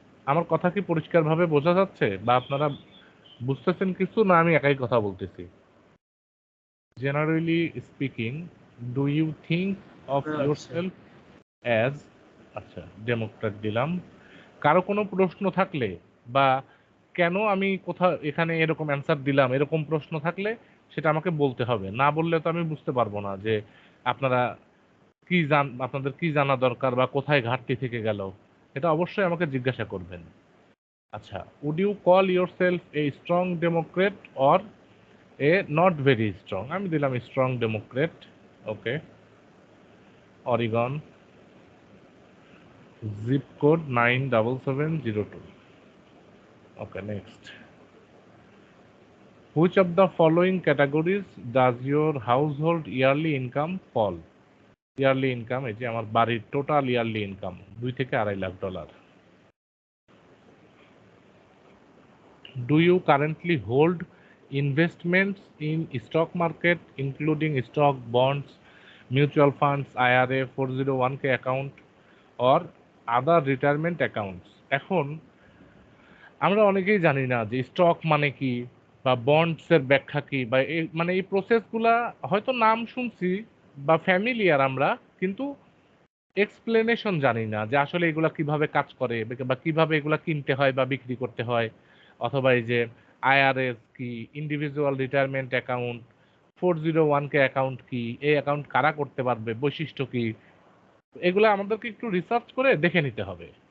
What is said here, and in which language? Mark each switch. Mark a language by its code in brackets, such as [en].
[bn] আমার কথা কি পরিষ্কারভাবে বোঝা যাচ্ছে, বা আপনারা বুঝতেছেন কিছু, না আমি একাই কথা বলতেছি? [en] Generally speaking, do you think of yourself as, [bn] আচ্ছা ডেমোক্রেট দিলাম। কারো কোনো প্রশ্ন থাকলে বা কেন আমি কোথাও এখানে এরকম অ্যান্সার দিলাম, এরকম প্রশ্ন থাকলে সেটা আমাকে বলতে হবে, না বললে তো আমি বুঝতে পারবো না যে আপনারা আপনাদের কি জানা দরকার বা কোথায় ঘাটতি থেকে গেল, এটা অবশ্যই আমাকে জিজ্ঞাসা করবেন। [en] আচ্ছা, would you call yourself a strong Democrat or a not very strong? [bn] আমি দিলাম strong Democrat. Okay, Oregon, zip code 97702। [en] Okay, next, which of the following categories does your household yearly income fall? [bn] Yearly income, এই যে আমার বাড়ির total yearly income 2 থেকে $2.5 lakh. [en] Do you currently hold investments in stock market including stock, bonds, mutual funds, IRA, 401k account or other retirement accounts? [bn] এখন আমরা অনেকেই জানি না যে স্টক মানে কি বা বন্ডসের ব্যাখ্যা কি, বা মানে এই প্রসেসগুলা হয়তো নাম শুনছি বা ফ্যামিলিয়ার আমরা, কিন্তু এক্সপ্লেনেশন জানি না যে আসলে এগুলা কিভাবে কাজ করে বা কিভাবে এগুলা কিনতে হয় বা বিক্রি করতে হয়, অথবা এই যে আইআরএস কি, individual retirement account, 401k account কি, এই অ্যাকাউন্ট কারা করতে পারবে, বৈশিষ্ট্য কি, এগুলা আমাদেরকে একটু রিসার্চ করে দেখে নিতে হবে।